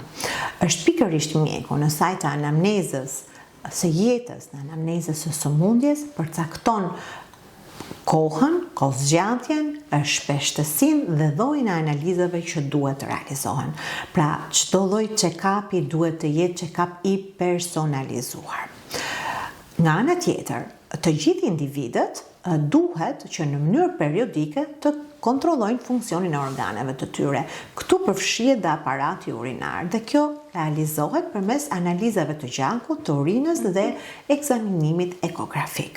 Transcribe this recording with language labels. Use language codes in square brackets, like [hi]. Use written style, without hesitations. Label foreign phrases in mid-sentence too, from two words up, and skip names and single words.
[sq] Është pikërisht mjeku në sajt të anamnezës së jetës, në anamnezës së sëmundjes, përcakton kohën, kohëzgjatjen, shpeshtësinë dhe llojin e analizave që duhet të realizohen. Pra, çdo lloj check-upi duhet të jetë check-up i personalizuar. Nga ana tjetër, të gjithë individët duhet që në mënyrë periodike të kontrollojnë funksionin e organeve të tyre. Këtu përfshihet dhe aparati urinar dhe kjo realizohet përmes analizave të gjakut, të urinës dhe ekzaminimit ekografik.